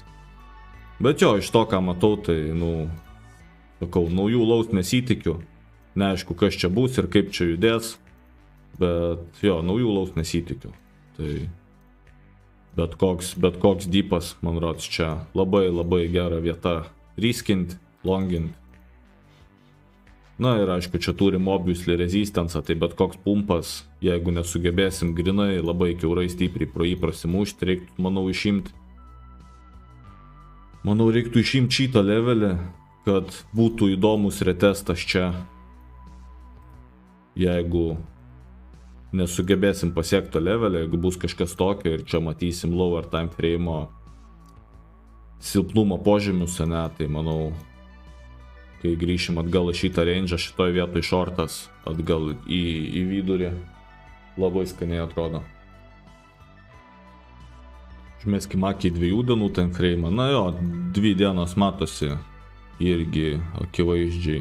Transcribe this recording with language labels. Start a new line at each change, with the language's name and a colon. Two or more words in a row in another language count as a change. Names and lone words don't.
Lithuanian: Bet jo, iš to, ką matau, tai, sakau, naujų lows nesitikiu, neaišku, kas čia bus ir kaip čia judės. Bet jo, naujų lows nesitikiu. Tai bet koks deepas, man rods, čia labai gera vieta riskint, longint. Na ir aišku, čia turim
English: obviously resistance,
Lithuanian: tai bet koks pumpas, jeigu nesugebėsim grinai labai kiaurai stipriai pro jį prasimušti, reiktų, manau, išimti. Manau, reiktų išimti šitą levelį, kad būtų įdomus retestas čia. Jeigu nesugebėsim pasiekti to levelį, jeigu bus kažkas tokio ir čia matysim
English: lower time frame'o
Lithuanian: silpnumo požymius, ne, tai manau, kai grįšim atgal į šitą range, šitoj vietoj shortas atgal į vidurį, labai skaniai atrodo. Užmeskim akį 2 dienų
English: time frame'ą,
Lithuanian: na jo, 2 dienos matosi irgi akivaizdžiai.